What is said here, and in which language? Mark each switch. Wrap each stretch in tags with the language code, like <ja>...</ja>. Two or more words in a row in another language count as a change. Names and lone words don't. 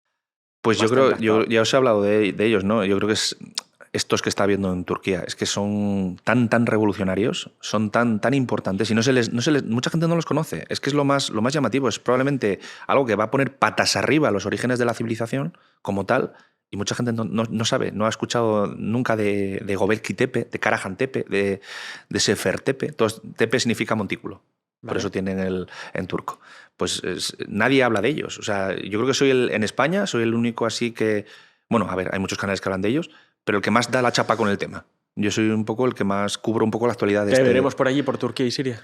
<es>Pues yo creo, ya os he hablado de ellos, ¿no? Yo creo que es estos que está habiendo en Turquía. Es que son tan revolucionarios, son tan importantes y mucha gente no los conoce. Es que es lo más llamativo. Es probablemente algo que va a poner patas arriba los orígenes de la civilización como tal. Y mucha gente no sabe, no ha escuchado nunca de Göbekli Tepe, de Karahan Tepe, de Sefer Tepe. Tepe significa montículo. Vale. Por eso tienen en turco. Pues nadie habla de ellos. O sea, yo creo que en España soy el único así que... Bueno, a ver, hay muchos canales que hablan de ellos, pero el que más da la chapa con el tema. Yo soy un poco el que más cubro un poco la actualidad de ¿Qué veremos por allí, por Turquía y Siria?</es>